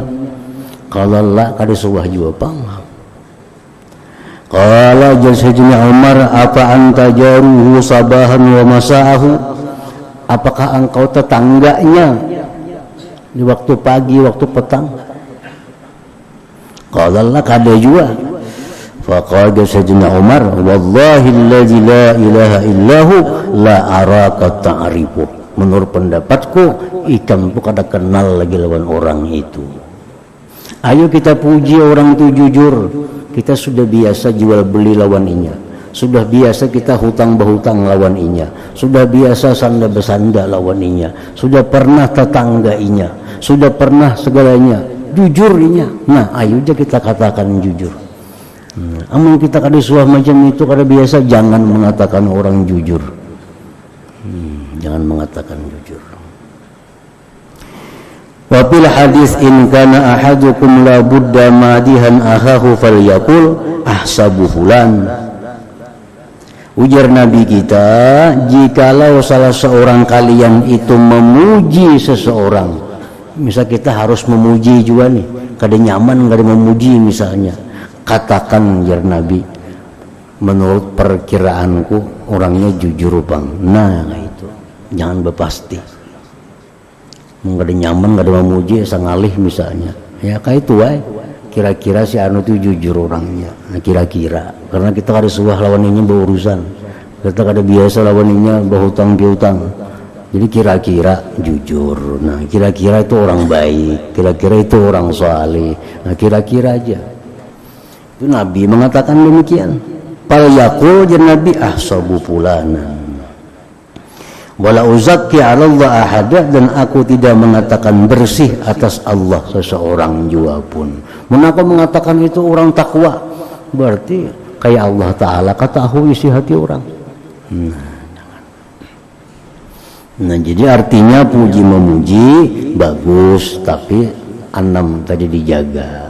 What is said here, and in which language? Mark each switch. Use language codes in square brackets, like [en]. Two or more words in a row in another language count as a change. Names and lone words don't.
[ar] قال لا, [bjn] kada suah jua pang. [ar] قال سيدنا عمر، أ أنت جاره صباحاً ومساءه? [id] Apakah engkau tetangganya di waktu pagi, waktu petang? [ar] قال لا, [bjn] kada jua. [ar] فقال سيدنا عمر، والله الذي لا إله إلا هو لا أراك تعرفه. [bjn] Menurut pendapatku, ikam itu kada kenal lagi lawan orang itu. [id] Ayo kita puji orang itu jujur. [bjn] Kita sudah biasa jual beli lawan inya, sudah biasa kita hutang berhutang lawan inya, sudah biasa sanda besanda lawan inya, sudah pernah tetangga inya, sudah pernah segalanya, jujur inya. Nah ayo aja kita katakan jujur. Amun kita kada suah macam itu, kada biasa, jangan mengatakan orang jujur. [id] Jangan mengatakan jujur. [ar] وفي الحديث، إن كان أحدكم لا بد مادحاً أخاه فليقل أحسب فلاناً. [id] Ujar Nabi kita, jikalau salah seorang kalian itu memuji seseorang, misal kita harus memuji juga nih, [bjn] kada nyaman kada memuji misalnya, katakan jar Nabi, menurut perkiraanku orangnya jujur bang. [id] Nah itu jangan berpasti. Nggak ada nyaman, nggak ada memuji, sangalih misalnya, ya kayak itu kira-kira si anu itu jujur orangnya. [bjn] Nah kira-kira, karena kita kada suah lawan ini berurusan, kita kada biasa lawan ini berhutang piutang, jadi kira-kira jujur. [id] Nah kira-kira itu orang baik, kira-kira itu orang saleh. Nah kira-kira aja itu Nabi mengatakan demikian. [ar] فليقل jan نبي أحسب فلاناً ولا أزكي على الله أحداً, [id] dan aku tidak mengatakan bersih atas Allah seseorang jua pun. Mengapa mengatakan itu orang takwa? Berarti kayak Allah Ta'ala ketahui isi hati orang. Nah jadi artinya puji memuji bagus, tapi enam tadi dijaga.